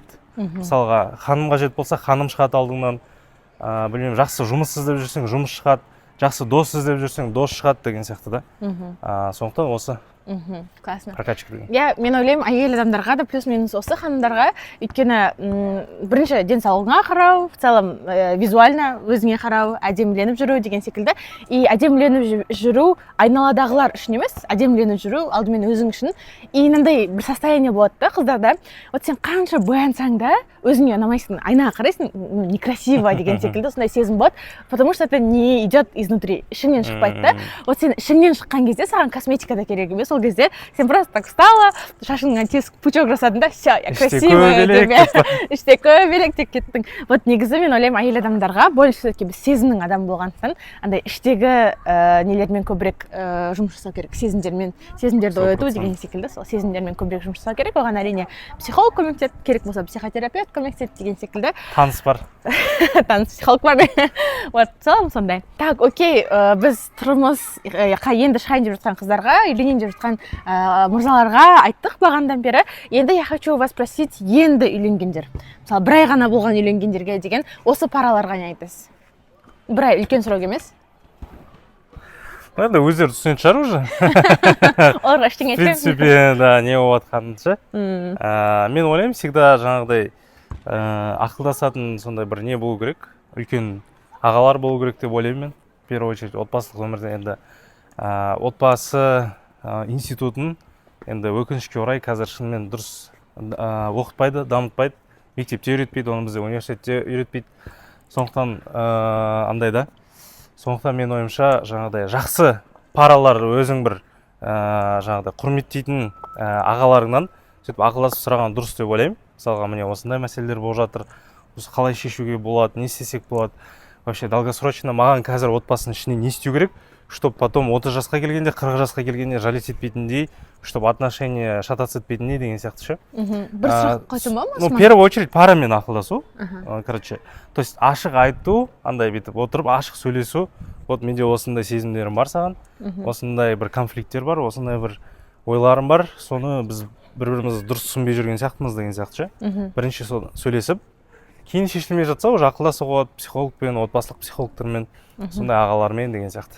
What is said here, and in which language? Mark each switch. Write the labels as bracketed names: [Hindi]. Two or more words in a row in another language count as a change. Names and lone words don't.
[Kazakh] Мысалға, ханым қажет болса, ханым шығады алдыңнан. Білмеймін, жақсы жұмыс іздеп жүрсең, жұмыс шығады. Жақсы дос іздеп жүрсең, дос шығады деген сияқты да. Сондықтан осы классно. прокачка деген. Я, мен ойлаймын, әйел адамдарға да плюс-минус осы ханымдарға, өйткені бірінші денсаулығыңа қарау, [Russian] в целом визуально [Kazakh] өзіңе қарау, әдеміленіп жүру деген секілді. И әдеміленіп жүру айналадағылар үшін емес, әдеміленіп жүру алдымен өзің үшін. И мынандай бір состояние болады да қыздарда. Вот сен қанша боянсаң да, өзіңе ұнамайсың, айнаға қарайсың, некрасиво деген секілді сондай сезім болады, [Russian] потому что это не идет изнутри, [Kazakh] ішіңнен шықпайды да. Вот сен ішіңнен шыққан кезде саған косметика да керек емес, ол кезде сен [Russian] просто так встала, [Kazakh] шашыңа тез пучок жасадың да, [Russian] все, я красивая [Kazakh] деп, іште көбелек деп кеттің. Вот негізі мен ойлаймын, әйел адамдарға [Russian] больше все-таки [Kazakh] біз сезімнің адам болғандықтан, андай іштегі нелермен көбірек жұмыс жасау керек, сезімдерді ояту деген секілді, сол сезімдермен көбірек жұмыс жасау керек. Оған әрине психолог көмектеседі, керек болса психотерапевт көмектеседі деген секілді. Таныс бар. Таныс психолог бар. Вот, целом сондай. Так, окей, біз тұрмысқа енді шығайын деп жатқан қыздарға, үйленейін деп жатқан мырзаларға айттық бағандан бері. Енді [Russian] я хочу вас спросить, [Kazakh] енді үйленгендер. Мысалы, бір ай ғана болған үйленгендерге деген осы параларға не айтасыз? Бір ай үлкен срок емес? Енді өздері түсінетін шығар уже. Оларға ештеңе айтпаймын. [Russian] В принципе, да, [Kazakh] не болып жатқанынша. Мен ойлаймын, всегда жаңағыдай ақылдасатын сондай бір не болу керек, үлкен ағалар болу керек деп ойлаймын мен. [Russian] В первую очередь, [Kazakh] отбасылық өмірде енді отбасы институтын енді өкінішке орай қазір шынымен дұрыс оқытпайды, дамытпайды, мектепте үйретпейді, оны бізде университетте үйретпейді. Сондықтан андай да. Сондықтан мен ойымша жаңағыдай жақсы паралар өзің бір жаңағыдай құрметтейтін ағаларыңнан сөйтіп ақылдасып сұраған дұрыс деп ойлаймын. Мысалға, міне осындай мәселелер болып жатыр, осы қалай шешуге болады, не істесек болады. [Russian] Вообще долгосрочно [Kazakh] маған қазір отбасының ішіне не істеу керек, [Russian] чтобы потом [Kazakh] 30 жасқа келгенде, 40 жасқа келгенде жалеть етпейтіндей, [Russian] чтобы отношения шататься [Kazakh] етпейтіндей деген сияқты ше. Бір сұрақ қойсам ба? [Russian] Ну, в первую очередь [Kazakh] парамен ақылдасу. [Russian] Короче, то есть [Kazakh] ашық айту, андай бүйтіп отырып ашық сөйлесу. Вот менде осындай сезімдерім бар саған, осындай бір конфликттер бар, осындай бір ойларым бар, соны біз бір-бірімізді дұрыс түсінбей жүрген сияқтымыз деген сияқты ше. Бірінші сөйлесіп, кейін шешілмей жатса, уже ақылдасуға болады психологпен, отбасылық психологтармен, сондай ағалармен деген сияқты.